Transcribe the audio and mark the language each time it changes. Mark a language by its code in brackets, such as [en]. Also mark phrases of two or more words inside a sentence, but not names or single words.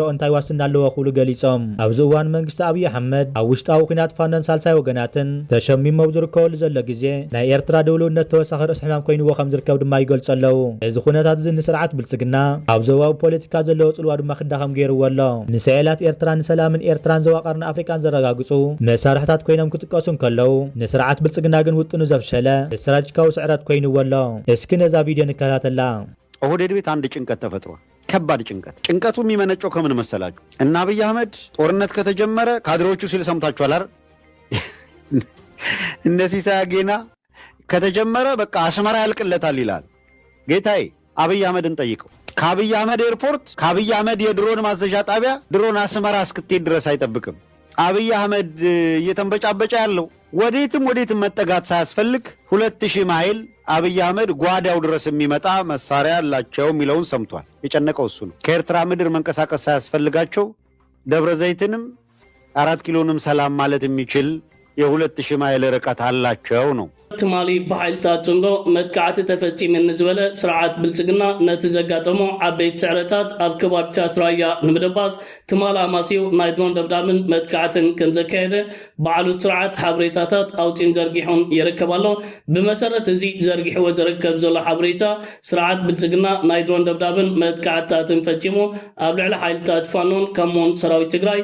[ti] እንታይ ዋስትና ኣለዎ ክብሉ ገሊጾም ኣብዚ እዋን መንግስቲ ኣብይ ኣሕመድ ኣብ ውሽጣዊ ኩናት ፋኖን ሳልሳይ ወገናትን ተሸሚሞም ዝርከበሉ ዘሎ ግዜ ናይ ኤርትራ ድውልውነት ተወሳኺ ርእሲ ሕማም ኮይንዎ ከም ዝርከብ ድማ ይገልጹ ኣለዉ እዚ ኩነታት እዚ ንስርዓት ብልጽግና ኣብ ዞባዊ ፖለቲካ ዘለዎ ጽልዋ ድማ ክዳኸም ገይርዎ ኣሎ ሚሳኤላት ኤርትራ ንሰላምን ኤርትራን ዘዋቐርን ኣፍሪካን ዘረጋግጹ መሳርሕታት ኮይኖም ክጥቀሱ እንከለዉ ንስርዓት ብልጽግና ግን ውጥኑ ዘፍሸለ ስትራቴጂካዊ ስዕረት ኮይንዎ ኣሎ እስኪ ነዛ ቪድዮ ንከታተላ [am] ኦህዴድ ቤት አንድ ጭንቀት ተፈጥሯል ከባድ ጭንቀቱ የሚመነጨው ከምን መሰላችሁ እና አብይ አህመድ ጦርነት ከተጀመረ ካድሬዎቹ ሲል ሰምታችኋል አይደል እነዚህ ሳያጌና ከተጀመረ በቃ አስመራ ያልቅለታል ይላል ጌታዬ አብይ አህመድን ጠይቀው ከአብይ አህመድ ኤርፖርት ከአብይ አህመድ የድሮን ማዘዣ ጣቢያ ድሮን አስመራ እስክትሄድ ድረስ አይጠብቅም አብይ አህመድ እየተንበጫበጫ ያለው ወዴትም መጠጋት ሳያስፈልግ 2000 ማይል አብይ አህመድ ጓዳው ድረስ የሚመጣ መሳሪያ አላቸው የሚለውን ሰምቷል የጨነቀው እሱ ነው ከኤርትራ ምድር መንቀሳቀስ ሳያስፈልጋቸው ደብረ ዘይትንም 4 ኪሎንም ሰላም ማለት የሚችል የ2000 ማይል ርቀት አላቸው ነው። [ti] ትማሊ በኃይልታት ጽምዶ መጥቃዕቲ ተፈጺመን ዝበለ ስርዓት ብልጽግና ነቲ ዘጋጠሞ ዓበይቲ ስዕረታት ኣብ ከባቢታት ራያ ንምድባስ ትማሊ ኣማሲው ናይ ድሮን ደብዳብን መጥቃዕትን ከም ዘካየደ በዓሉ ስርዓት ሓበሬታታት ኣውፂን ዘርጊሑን ይርከብ ኣሎ። ብመሰረት እዚ ዘርጊሕዎ ዝርከብ ዘሎ ሓበሬታ ስርዓት ብልጽግና ናይ ድሮን ደብዳብን መጥቃዕትታትን ፈጺሙ ኣብ ልዕሊ ሓይልታት ፋኖን ከምኡውን ሰራዊት ትግራይ